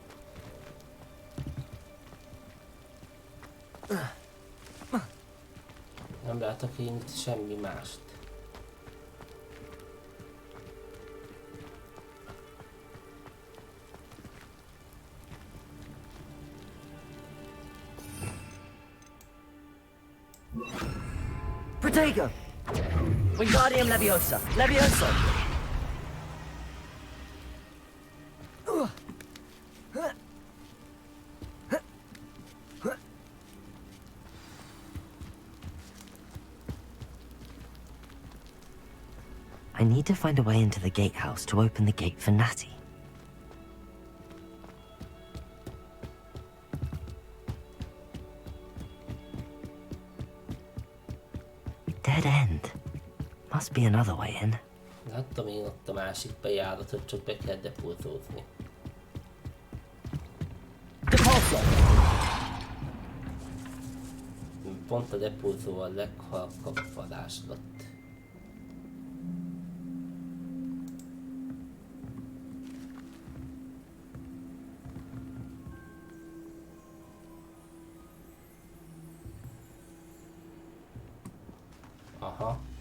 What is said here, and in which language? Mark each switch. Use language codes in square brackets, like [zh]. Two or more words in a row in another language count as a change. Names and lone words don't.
[hu] Nem látok én itt semmi mást. Protego. Wingardium Leviosa. Leviosa. [en] I need to find a way into the gatehouse to open the gate for Natty. Dead end. Must be another way in. [hu] Láttam én ott a másik bejáratot, csak be kell depózózni. Pont a depózó a leghalkabb varázslat. Aha.